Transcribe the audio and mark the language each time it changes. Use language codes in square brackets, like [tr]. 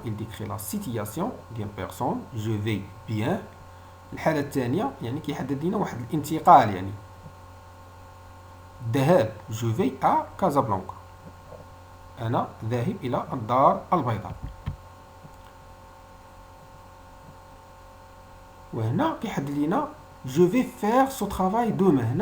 [fr] Il décrit la situation d'une personne. Je vais bien. [ar] الحالة الثانية يعني كيحدد لنا واحد الانتقال، يعني الذهاب. [fr] Je vais à Casablanca. [ar] أنا ذاهب إلى الدار البيضاء. وهنا كيحدد لنا [fr] je vais faire ce travail demain.